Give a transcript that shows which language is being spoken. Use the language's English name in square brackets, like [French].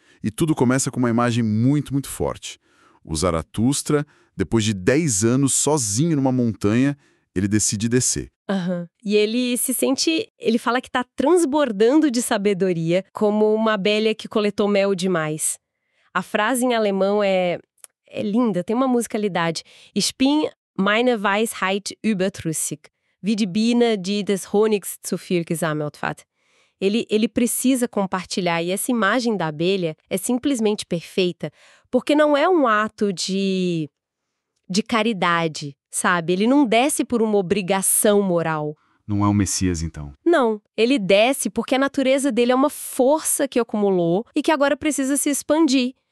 [Portuguese] E tudo começa com uma imagem muito, muito forte. O Zaratustra, depois de 10 anos sozinho numa montanha, ele decide descer. E ele fala que tá transbordando de sabedoria, como uma abelha que coletou mel demais. A frase em alemão é linda, tem uma musicalidade. [German] Ich bin meine Weisheit überdrüssig, wie die Biene, die des Honigs zu viel gesammelt hat. [Portuguese] Ele precisa compartilhar, e essa imagem da abelha é simplesmente perfeita, porque não é um ato de caridade, sabe? Ele não desce por uma obrigação moral. Não é um Messias, então. Não, ele desce porque a natureza dele é uma força que acumulou e que agora precisa se expandir.